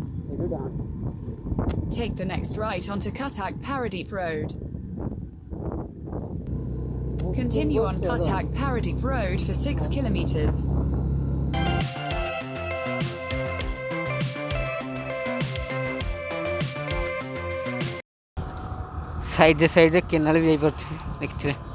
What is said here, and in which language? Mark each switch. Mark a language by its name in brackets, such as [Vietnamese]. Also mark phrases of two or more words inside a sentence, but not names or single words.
[Odia] ଏଠୁ ଡାଉନ୍। [English] Take the next right onto Cuttack Paradeep Road. Continue on Cuttack Paradeep Road for 6 kilometers. [Odia] ସାଇଡ଼୍ରେ କେନାଲ ବି ଯାଇପାରୁଥିବେ ଦେଖିଥିବେ।